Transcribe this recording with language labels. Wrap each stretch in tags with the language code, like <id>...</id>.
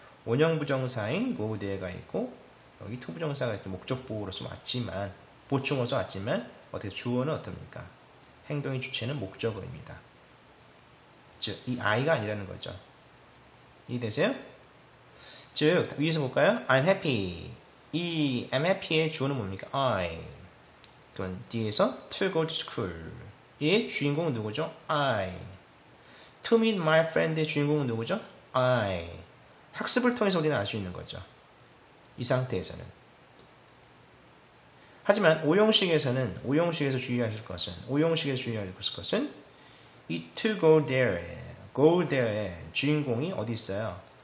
<ko>원형 부정사인 go there가 있고 여기 to 부정사가 있고 목적보호로서 왔지만 보충어서 왔지만 어떻게 주어는 어떻습니까? 행동의 주체는 목적어입니다. 즉 이 I가 아니라는 거죠. 이해되세요? 즉 위에서 볼까요?</ko> <en>I'm happy.</en> <ko>이</ko> <en>I'm happy</en> <ko>의 주어는 뭡니까?</ko> <en>I.</en> <ko>그럼 뒤에서</ko> <en>to go to school.</en> <ko>이 주인공은 누구죠? I.</ko> <en>To meet my friend의</en> <ko>주인공은 누구죠?</ko> <en>I.</en> <ko>학습을 통해서 우리는 알 수 있는 거죠. 이 상태에서는. 하지만 5형식에서 주의하실 것은 이 to go there의 주인공이 어디 있어요?</ko>